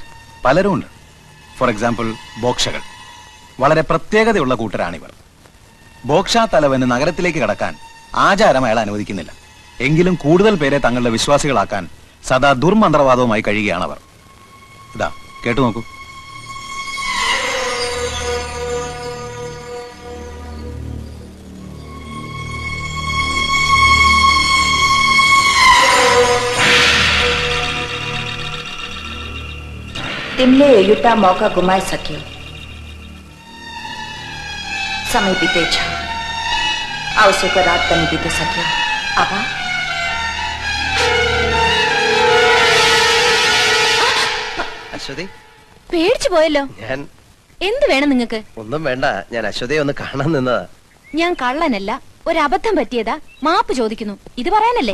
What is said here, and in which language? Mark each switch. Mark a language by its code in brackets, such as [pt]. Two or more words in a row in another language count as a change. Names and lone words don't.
[ml] പലരും ഉണ്ട്. [en] for example, [ml] ബോക്ഷകൾ. വളരെ പ്രത്യേകതയുള്ള കൂട്ടരാണിവർ. ബോക്ഷ തലവന് നഗരത്തിലേക്ക് കടക്കാൻ ആചാരം അയാൾ അനുവദിക്കുന്നില്ല. എങ്കിലും കൂടുതൽ പേരെ തങ്ങളുടെ വിശ്വാസികളാക്കാൻ സദാ ദുർമന്ത്രവാദവുമായി കഴിയുകയാണവർ. ഇതാ, കേട്ടു നോക്കൂ. [ne] तिमीले एउटा मौका गुमाइसक्यौ. समय बितेछ. आवश्यकको रात पनि बितिसक्यो. अब [ml] അശ്വതി, പേടിച്ചു പോയല്ലോ. ഞാൻ എന്ത് വേണം നിങ്ങൾക്ക്? ഒന്നും വേണ്ട. ഞാൻ അശ്വതിയെ ഒന്ന് കാണാൻ നിന്നതാ. ഞാൻ കള്ളനല്ല, ഒരു അബദ്ധം പറ്റിയതാ, മാപ്പ് ചോദിക്കുന്നു. ഇത് പറയാനല്ലേ?